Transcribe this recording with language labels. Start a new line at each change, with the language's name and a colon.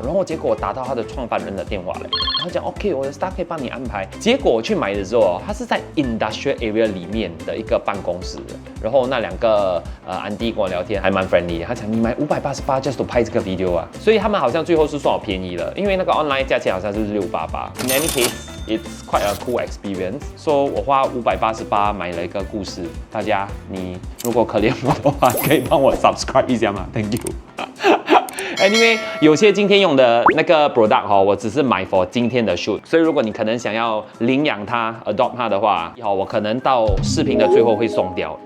Chinese: 然后结果我打到他的创办人的电话了，然后讲 OK， 我的 staff 可以帮你安排。结果我去买的时候哦，他是在 industrial area 里面的一个办公室的。然后那两个安迪跟我聊天还蛮 friendly 的，他讲你买588
English: just to
Chinese: 拍这个 video 啊，所以他们好像最后是算我便宜了，因为那个 online 价钱好像是688。
English: In any case。It's quite a cool experience.
Chinese: So 我花588买了一个故事，大家你如果可怜我的话，可以帮我 subscribe 一下吗 ？
English: Thank you 。
Chinese: Anyway， 有些今天用的那个 product 哈，我只是买 for 今天的 shoot， 所以如果你可能想要领养它 ，adopt 它的话，我可能到视频的最后会送掉。